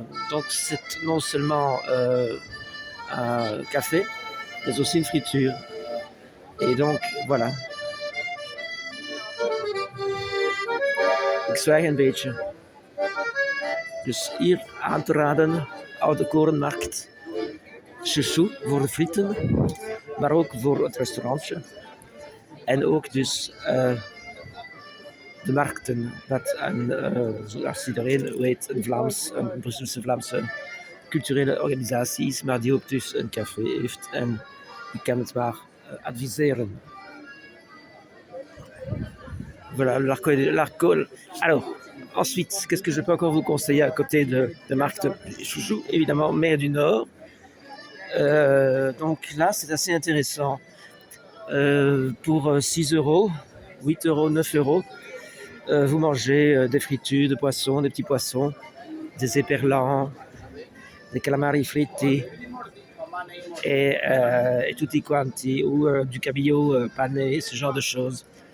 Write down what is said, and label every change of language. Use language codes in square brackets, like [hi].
[fr] Donc c'est non seulement un café, mais aussi une friture. Et donc voilà, [nl] ik zwijg een beetje. Dus hier aan te raden, Oude Korenmarkt. Chouchou voor de frieten, maar ook voor het restaurantje. En ook dus de markten, dat zoals iedereen weet, een Brusselse Vlaamse culturele organisatie is, maar die ook dus een café heeft. En ik kan het maar adviseren. [fr] Voilà, l'alcool. Alors, ensuite, qu'est-ce que je peux encore vous conseiller à côté de Markt Chouchou? Évidemment, Mer du Nord. Donc là, c'est assez intéressant. Pour 6 euros, 8 euros, 9 euros, vous mangez des fritures de poissons, des petits poissons, des éperlans, des calamari fritti et tutti quanti, ou du cabillaud pané, ce genre de choses.